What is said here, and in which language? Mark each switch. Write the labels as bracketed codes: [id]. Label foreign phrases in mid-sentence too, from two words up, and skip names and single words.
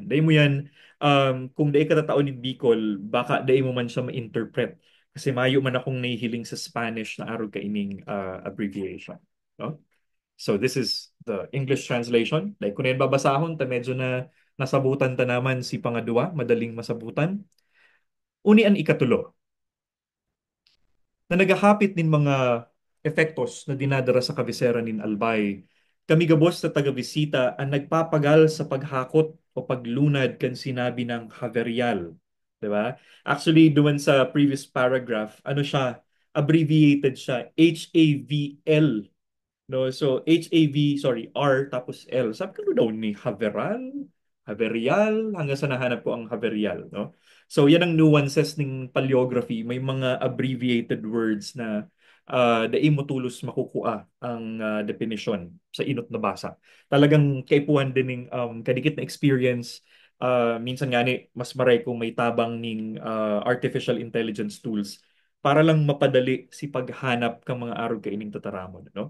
[bik] Dai mo yan kung dai ka tatao ni Bicol, baka dai mo man siya ma-interpret kasi mayo man akong nahihiling sa Spanish na arog kaining abbreviation. No? [en] So this is the English translation. [bik] Like kung yan babasahon, ta medyo na nasabutan ta naman si pangadua, madaling masabutan. Uni ang ikatulo, na nagahapit nin mga efektos na dinadara sa kabisera nin Albay. Kami gabos na taga-bisita ang nagpapagal sa paghakot o paglunad kan sinabi ng Haverial. [tl] 'Di ba? Actually, doon sa [en] previous paragraph, [tl] ano siya, abbreviated siya, HAVL. No, so R tapos L. Sabi ko daw ni Haverial, hanggang sa nahanap ko ang Haverial, no? [bik] So yan ang nuances ng paleography, may mga [en] abbreviated words [bik] na dai mo tulos makukuha ang definition sa inot na basa. Talagang kaipuhan din ng kadikit na experience. Minsan nga ni mas maray kung may tabang ning [en] artificial intelligence tools [bik] para lang mapadali si paghanap ng mga arog kaining tataramon, no?